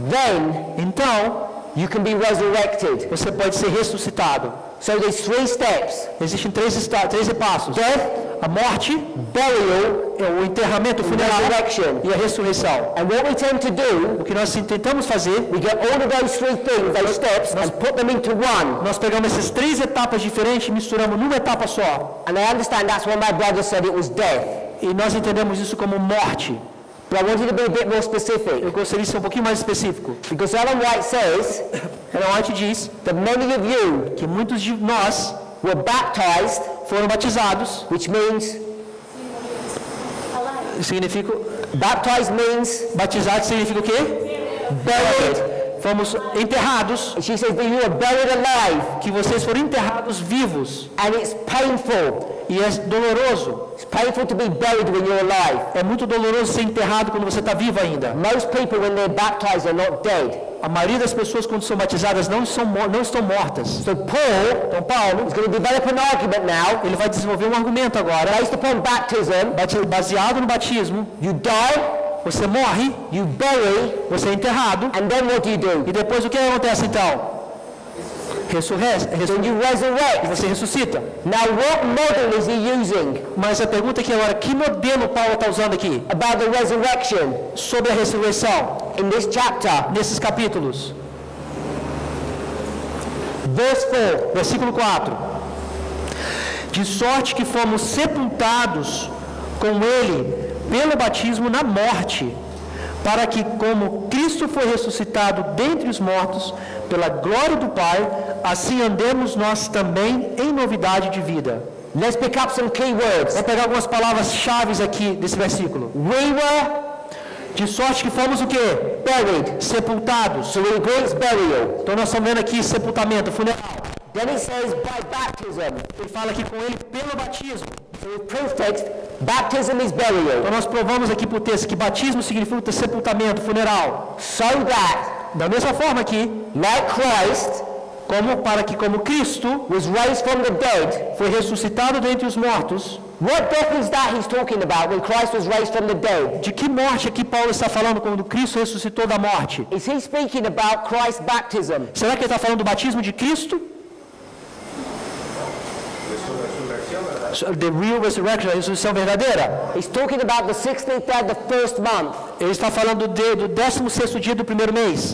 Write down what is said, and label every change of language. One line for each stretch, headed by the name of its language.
English: then
Portuguese: então
English: you can be resurrected.
Portuguese: você pode ser ressuscitado.
English: So there's 3 steps:
Portuguese: Existem três passos:
English: death,
Portuguese: a morte,
English: burial,
Portuguese: o enterramento, o funeral
English: resurrection.
Portuguese: e a ressurreição.
English: And what we tend to do,
Portuguese: O que nós tentamos fazer,
English: we get all of those 3 things, those steps, and put them into one.
Portuguese: nós pegamos essas 3 etapas diferentes e misturamos numa etapa só.
English: And I understand that's why my brother said it was death.
Portuguese: E nós entendemos isso como morte.
English: But I want you to be a bit more specific.
Portuguese: Eu gostaria de ser um pouquinho mais específico.
English: Because Ellen White says
Portuguese: Ellen White diz
English: that many of you
Portuguese: que muitos de nós
English: were baptized,
Portuguese: foram batizados,
English: which means,
Portuguese: significa,
English: baptized means
Portuguese: batizado significa o quê?
English: buried.
Portuguese: Fomos enterrados,
English: She says that you were buried alive,
Portuguese: que vocês foram enterrados vivos.
English: and it's painful.
Portuguese: E é doloroso.
English: It's painful to be buried when you're alive.
Portuguese: É muito doloroso ser enterrado quando você está vivo ainda.
English: Most people, when they're baptized, are not dead.
Portuguese: A maioria das pessoas, quando são batizadas, não estão mortas.
English: So Paul
Portuguese: Então, Paulo,
English: is going to develop an argument now,
Portuguese: ele vai desenvolver um argumento agora,
English: based upon baptism.
Portuguese: baseado no batismo.
English: You die,
Portuguese: Você morre,
English: you bury,
Portuguese: você é enterrado,
English: and then what do?
Portuguese: e depois o que acontece então?
English: Then you resurrect.
Portuguese: Você ressuscita.
English: Now, what model is he using
Portuguese: Mas a pergunta aqui agora, que modelo Paulo está usando aqui?
English: about the resurrection
Portuguese: Sobre a ressurreição,
English: in this chapter?
Portuguese: nesses capítulos.
English: Verse 4.
Portuguese: Versículo 4. De sorte que fomos sepultados com ele pelo batismo na morte, para que, como Cristo foi ressuscitado dentre os mortos, pela glória do Pai, assim andemos nós também em novidade de vida.
English: Let's pick up some key words.
Portuguese: Vou pegar algumas palavras-chave aqui desse versículo.
English: We were
Portuguese: De sorte que fomos o quê?
English: buried.
Portuguese: Sepultados.
English: So it includes burial.
Portuguese: Então nós estamos vendo aqui sepultamento, funeral.
English: Then it says by baptism.
Portuguese: Ele fala aqui com ele pelo batismo.
English: So in proof text, baptism is burial.
Portuguese: Então nós provamos aqui por texto que batismo significa sepultamento, funeral.
English: So that,
Portuguese: Da mesma forma aqui,
English: like Christ,
Portuguese: para que como Cristo
English: was raised from the dead.
Portuguese: foi ressuscitado dentre os mortos.
English: What death is that he's talking about when Christ was raised from the dead?
Portuguese: De que morte aqui Paulo está falando quando Cristo ressuscitou da morte?
English: Is he speaking about Christ's baptism?
Portuguese: Será que ele está falando do batismo de Cristo?
English: The real resurrection,
Portuguese: a ressurreição verdadeira.
English: He's talking about the 16th day of the first month,
Portuguese: Ele está falando do 16º dia do primeiro mês.